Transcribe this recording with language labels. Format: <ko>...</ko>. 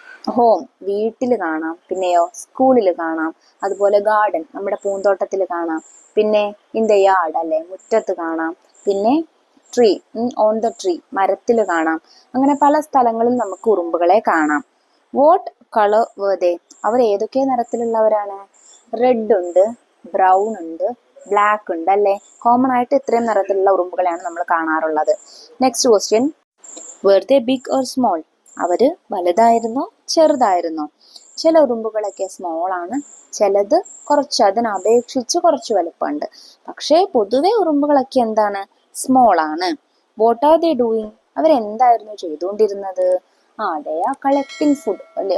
<ml>Home, വീട്ടിൽ കാണാം, പിന്നെയോ സ്കൂളിൽ കാണാം, അതുപോലെ ഗാർഡൻ, നമ്മുടെ പൂന്തോട്ടത്തിൽ കാണാം, പിന്നെ</ml> <en>in the yard</en> <ml>അല്ലെ, മുറ്റത്ത് കാണാം, പിന്നെ ട്രീ,</ml> <en>on the tree,</en> <ml>മരത്തിൽ കാണാം. അങ്ങനെ പല സ്ഥലങ്ങളിൽ നമുക്ക് ഉറുമ്പുകളെ കാണാം.</ml> <en>What colour were they?</en> <ml>അവർ ഏതൊക്കെ നിറത്തിലുള്ളവരാണ്? റെഡ് ഉണ്ട്, ബ്രൗൺ ഉണ്ട്, ബ്ലാക്ക് ഉണ്ട് അല്ലേ. കോമൺ ആയിട്ട് ഇത്രയും നിറത്തിലുള്ള ഉറുമ്പുകളെയാണ് നമ്മൾ കാണാറുള്ളത്.</ml> <en>Next question, were they big or small?</en> <ml>അവര് വലുതായിരുന്നോ ചെറുതായിരുന്നോ? ചില ഉറുമ്പുകളൊക്കെ സ്മോൾ ആണ്, ചിലത് അതിനപേക്ഷിച്ച് കുറച്ച് വലുപ്പമുണ്ട്. പക്ഷേ പൊതുവെ ഉറുമ്പുകളൊക്കെ എന്താണ്? സ്മോൾ ആണ്.</ml> <en>What are they doing?</en> <ml>അവരെന്തായിരുന്നു ചെയ്തുകൊണ്ടിരുന്നത്?</ml> <en>they are collecting food</en> <ml>അല്ലെ.</ml>